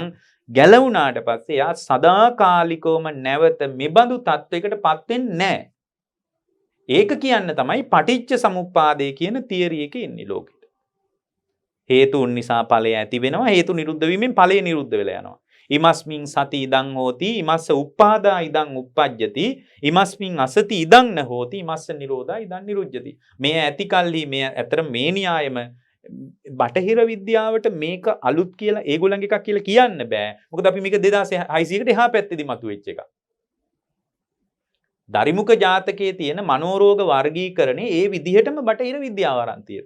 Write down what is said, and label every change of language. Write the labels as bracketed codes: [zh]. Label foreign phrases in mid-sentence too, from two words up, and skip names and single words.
[si] ගැලවුණාට පස්සේ යා සදාකාලිකවම නැවත මෙබඳු තත්වයකටපත් වෙන්නේ නැහැ. ඒක කියන්න තමයි පටිච්ච සමුප්පාදේ කියන තියරි එකේ ඉන්නේ ලෝකෙට. හේතුන් නිසා ඵලය ඇති වෙනවා. හේතු නිරුද්ධ වීමෙන් ඵලය නිරුද්ධ වෙලා යනවා. [pi] ඉමස්මින් සති ඉදං හෝති ඉමස්ස උප්පාදා ඉදං උප්පජ්ජති ඉමස්මින් අසති ඉදං න හෝති ඉමස්ස නිරෝධා ඉදං නිරුද්ධති. [si] මේ ඇති කල්හි මේ අතර මේ න්‍යායම බටහිර විද්‍යාවට මේක අලුත් කියලා ඒගොල්ලන්ගේ එකක් කියලා කියන්න බෑ. මොකද අපි මේක 2600කට එහා පැත්තේදී මතුවෙච්ච එකක්. දරිමුක ජාතකයේ තියෙන මනෝරෝග වර්ගීකරණය ඒ විදිහටම බටහිර විද්‍යාව අරන් තියෙනවා.